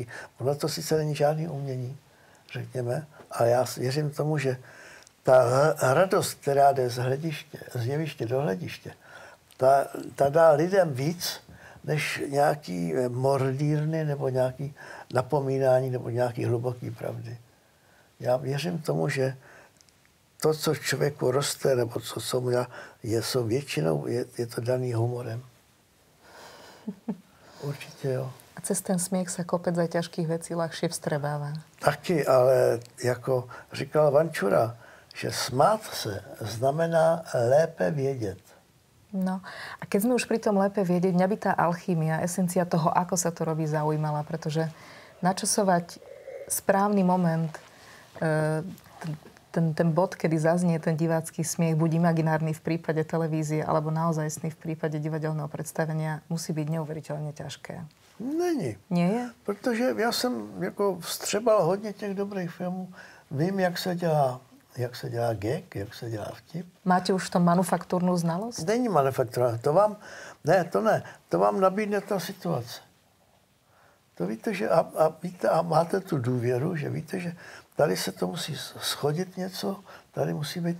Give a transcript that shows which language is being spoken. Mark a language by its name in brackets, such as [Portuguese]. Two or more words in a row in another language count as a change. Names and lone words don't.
[Czech] Ono to sice není žádný umění, řekněme, ale já věřím tomu, že ta radost, která jde z jeviště do hlediště, ta dá lidem víc, než nějaký mordírny nebo nějaký napomínání nebo nějaký hluboký pravdy. Já věřím tomu, že to, co člověku roste, nebo co mu jsou většinou, je to daný humorem. Určitě jo. [Slovak] A cez ten smiech sa kopec aj ťažkých vecí ľahšie vstrebáva. [Czech] Taky, ale jako říkal Vančura, že smát se znamená lépe vědět. [Slovak] No a keď sme už pri tom lépe vedieť, mňa by tá alchýmia, esencia toho, ako sa to robí, zaujímala, pretože načasovať správny moment, ten bod, kedy zaznie ten divácky smiech, buď imaginárny v prípade televízie, alebo naozajstný v prípade divadelného predstavenia, musí byť neuveriteľne ťažké. [Czech] Není. [Slovak] Nie je? [Czech] Protože já jsem jako vstřebal hodně těch dobrých filmů. Vím, jak se dělá gag, jak se dělá vtip. [Slovak] Máte už v tom manufaktúrnu znalosť? [Czech] Není manufaktura. To vám nabídne ta situace. To víte, že a máte tu důvěru, že víte, že tady se to musí schodit něco, tady musí být.